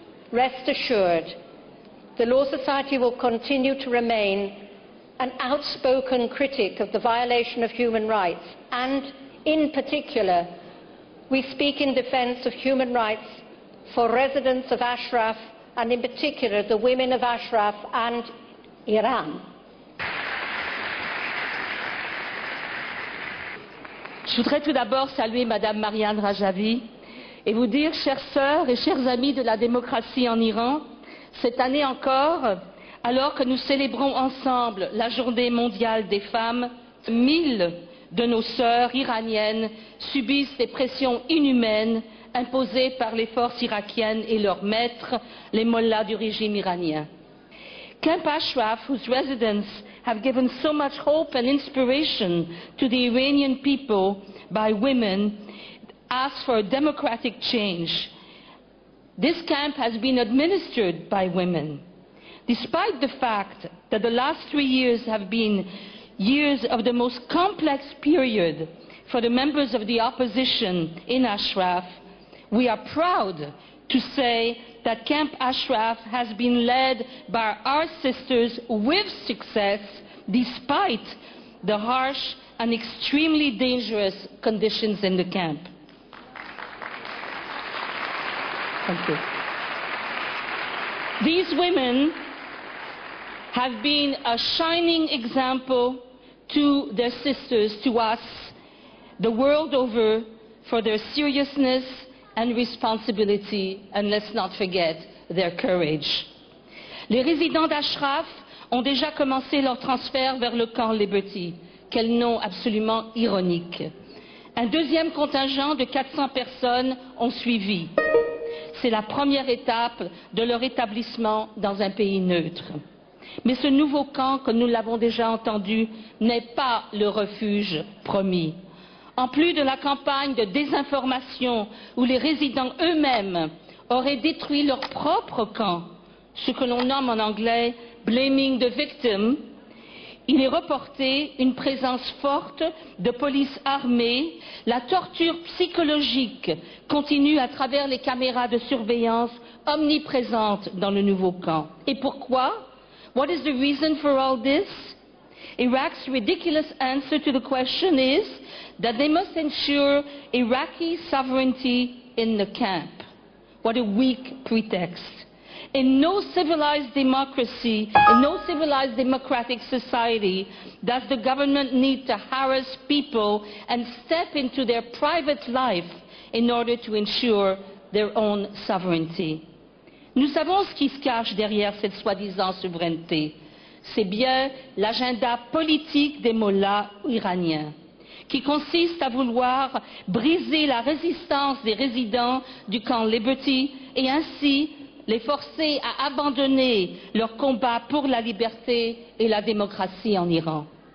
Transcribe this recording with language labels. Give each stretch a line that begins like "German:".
English: Rest assured, the Law Society will continue to remain an outspoken critic of the violation of human rights and, in particular, we speak in defence of human rights for residents of Ashraf and in particular the women of Ashraf and Iran.
French: Je voudrais tout d'abord saluer Madame Marianne Rajavi et vous dire, chères sœurs et chers amis de la démocratie en Iran, cette année encore, alors que nous célébrons ensemble la Journée mondiale des femmes, 1000 de nos sœurs iraniennes subissent des pressions inhumaines imposées par les forces irakiennes et leurs maîtres, les mollahs du régime iranien.
English: Camp Ashraf, whose residents have given so much hope and inspiration to the Iranian people by women, asks for a democratic change. This camp has been administered by women. Despite the fact that the last 3 years have been years of the most complex period for the members of the opposition in Ashraf, we are proud to say that Camp Ashraf has been led by our sisters with success despite the harsh and extremely dangerous conditions in the camp. Thank you. These women have been a shining example to their sisters, to us, the world over, for their seriousness and responsibility, and let's not forget their courage.
French: Les résidents d'Ashraf ont déjà commencé leur transfert vers le camp Liberty. Quel nom absolument ironique. Un deuxième contingent de 400 personnes ont suivi. C'est la première étape de leur établissement dans un pays neutre. Mais ce nouveau camp, comme nous l'avons déjà entendu, n'est pas le refuge promis. En plus de la campagne de désinformation où les résidents eux-mêmes auraient détruit leur propre camp, ce que l'on nomme en anglais «
English: blaming the victim
French: », il est reporté une présence forte de police armée, la torture psychologique continue à travers les caméras de surveillance omniprésentes dans le nouveau camp. Et pourquoi?
English: What is the reason for all this? Iraq's ridiculous answer to the question is that they must ensure Iraqi sovereignty in the camp. What a weak pretext. In no civilized democracy, in no civilized democratic society, does the government need to harass people and step into their private life in order to ensure their own sovereignty.
French: Nous savons ce qui se cache derrière cette soi-disant souveraineté. C'est bien l'agenda politique des mollahs iraniens, qui consiste à vouloir briser la résistance des résidents du camp Liberty et ainsi les forcer à abandonner leur combat pour la liberté et la démocratie en Iran.